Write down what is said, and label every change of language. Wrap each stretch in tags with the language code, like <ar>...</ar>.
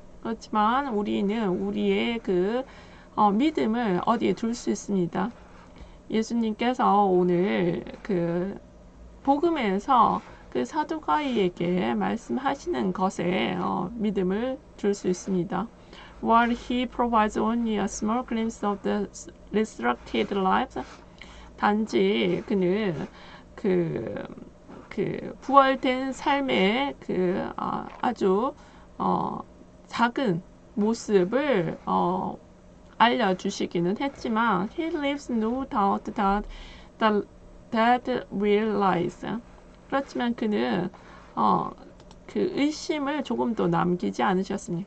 <ko>그렇지만 우리는 우리의 그 믿음을 어디에 둘 수 있습니다. 예수님께서 오늘 그 복음에서 그 사두가이에게 말씀하시는 것에 믿음을 줄 수 있습니다.</ko> <en>While he provides only a small glimpse of the resurrected life,</en> <ko>단지 그는 그 부활된 삶의 그 아주 작은 모습을 알려주시기는 했지만</ko> <en>he leaves no doubt that the dead will rise.</en> <ko>그렇지만 그는 그 의심을 조금도 남기지 않으셨습니다.</ko>